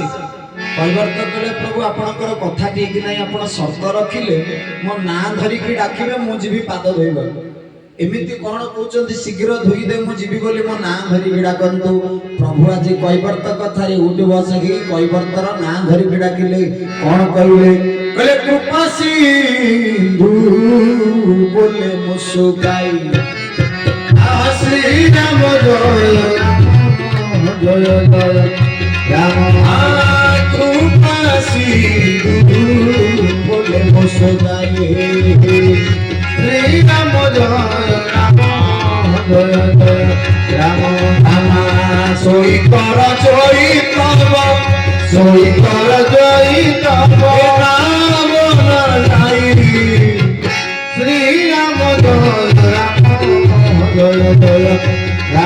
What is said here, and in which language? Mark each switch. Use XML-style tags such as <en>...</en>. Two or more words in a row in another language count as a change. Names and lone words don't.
<or>କୈବର୍ତ୍ତ କହଲେ ପ୍ରଭୁ ଆପନକର କଥା ଠିକ୍ ନୈ, ଆପଣ ଶର୍ତ୍ତ ରଖିଲେ ମୋ ନା ଧରିକି ଡାକିବେ ମୁ ଜୀବୀ ପାଦ ଧୋଇବା। ଏମିତି କୋନ କହଉଚନ୍ତି ଶୀଘ୍ର ଧୋଇ ଦେ ମୁ ଜୀବୀ ବୋଲି ମୋ ନା ଧରିକି ଡାକନ୍ତୁ। ପ୍ରଭୁ ଆଜ କୈବର୍ତ୍ତ କଥା ରେ ଉଠ ବସକି କୈବର୍ତ୍ତର ନା ଧରିକି ଡାକିଲେ କୋନ କହଲେ,</or> <awa>कहले कृपा सिंधु बोले मुसुकाई श्री राम जय जय जय राम कृपा सिंधु बोले मुसुकाई श्री राम जय राम जय जय राम राम सोई कर जय तब सोई कर जय तब राम नाई श्री राम जय राम जय जय राम।</awa>